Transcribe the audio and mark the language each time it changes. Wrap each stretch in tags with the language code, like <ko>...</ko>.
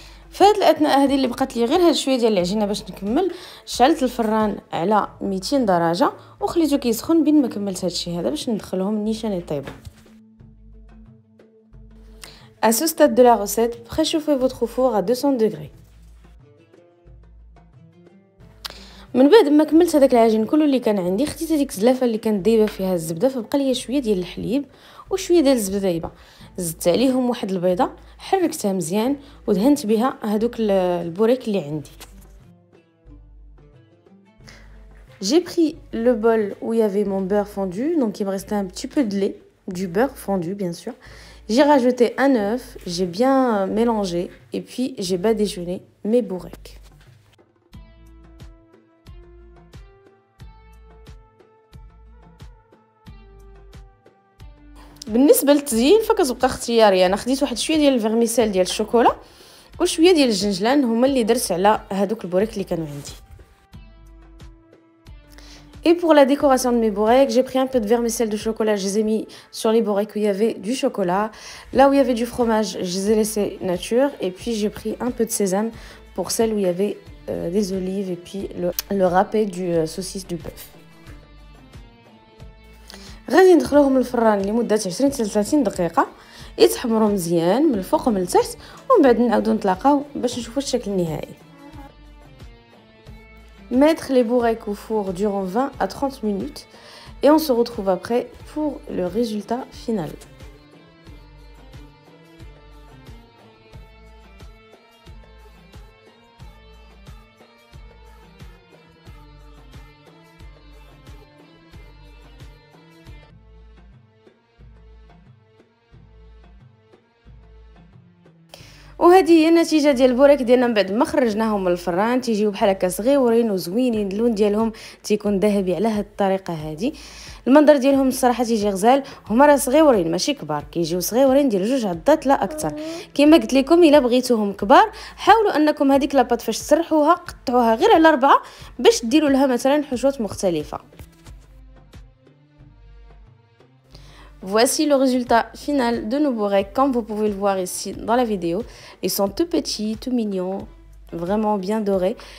<ar>في هاد الاثناء هذه اللي بقات لي غير هاد شويه ديال العجينه باش نكمل، شعلت الفران على 200 درجه وخليته كيسخن بين ما كملت هادشي هذا باش ندخلهم نيشان يطيبوا.</ar> <fr>À ce stade de la recette, préchauffez votre four à 200 degrés.</fr> <ar>من بعد ما كملت هذاك العجين كله اللي كان عندي، خديت هذيك الزلافه اللي كانت دايبه فيها الزبده، فبقى ليا شويه ديال الحليب وشويه ديال الزبده دايبه، زدت عليهم واحد البيضه، حركتها مزيان ودهنت بها هذوك البوريك اللي عندي.</ar> <fr>J'ai pris le bol où il y avait mon beurre fondu, donc il me restait un petit peu de lait, du beurre fondu bien sûr. J'ai rajouté un œuf, j'ai bien mélangé et puis j'ai badigeonné mes bourrecs.</fr> <ar>بالنسبه للتزيين فكتبقى اختياري، انا خديت واحد شويه ديال الفيرميسيل ديال الشوكولا وشويه ديال الجنجلان هما اللي درت على هذوك البوريك اللي كانوا عندي.</ar> <fr>Et pour la décoration de mes bourrecs, j'ai pris un peu de vermicelle de chocolat, je les ai mis sur les bourrecs où il y avait du chocolat. Là où il y avait du fromage, je les ai laissés nature. Et puis j'ai pris un peu de sésame pour celle où il y avait des olives et puis le râpé du saucisse du bœuf.</fr> <ar>غادي ندخلوهم للفران لمده 20 حتى 30 دقيقه يتحمروا مزيان من الفوق ومن التحت، ومن بعد نعاودو نتلاقاو باش نشوفوا الشكل النهائي.</ar> <fr>Mettre les bourrecs au four durant 20 à 30 minutes et on se retrouve après pour le résultat final.</fr> <ar>وهذه هي النتيجه ديال البوريك ديالنا من بعد ما خرجناهم من الفران. تيجيو بحال هكا صغيورين وزوينين، اللون ديالهم تيكون ذهبي على هذه الطريقه هذه. المنظر ديالهم الصراحه تيجي غزال، هما راه صغيورين ماشي كبار، كيجيو صغيورين ديال 2 عضات لا اكثر. كما قلت لكم الا بغيتوهم كبار حاولوا انكم هذيك لاباط فاش تسرحوها قطعوها غير على 4 باش ديروا لها مثلا حشوات مختلفه.</ar> <fr>Voici le résultat final de nos bourrecs, comme vous pouvez le voir ici dans la vidéo. Ils sont tout petits, tout mignons, vraiment bien dorés.</fr>